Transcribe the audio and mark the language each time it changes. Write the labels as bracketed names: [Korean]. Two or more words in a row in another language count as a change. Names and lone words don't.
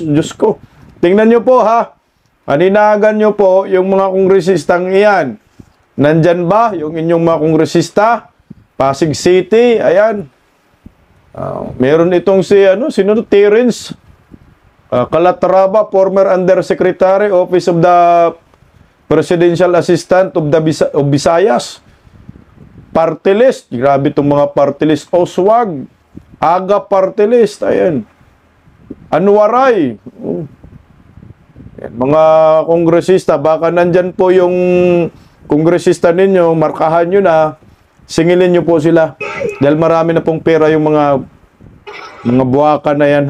[Filipino] Diyos ko. Tingnan nyo po ha. Maninagan nyo po yung mga kongresistang iyan. Nandyan ba yung inyong mga kongresista? Pasig City, ayan. Meron itong si, sino to? [English] Terence Calatrava, former Undersecretary, Office of the Presidential Assistant of Visayas. Party list. [Filipino] Grabe itong mga [English] party list. Oswag. Aga party list. [Filipino] Ayan. Anwaray. Ayan. Mga kongresista, baka nandyan po yung kongresista ninyo, markahan nyo na, singilin nyo po sila. Dahil marami na pong pera yung mga buwaka na yan.